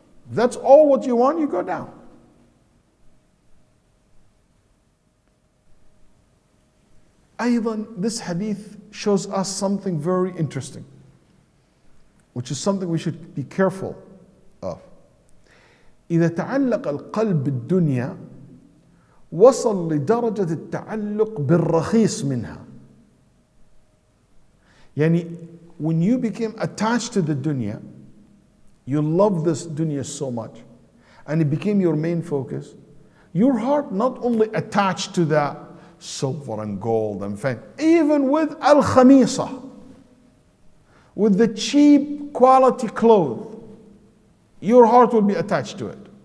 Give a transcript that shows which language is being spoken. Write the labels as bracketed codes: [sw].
[en] If that's all what you want, you go down. أيضا, this hadith shows us something very interesting, which is something we should be careful of. [ar] إذا تعلق القلب بالدنيا وصل لدرجة التعلق بالرخيص منها. [en] يعني, when you became attached to the dunya, you love this dunya so much, and it became your main focus, your heart not only attached to that silver and gold and fame, even with al-khamisa, with the cheap quality clothes, your heart will be attached to it.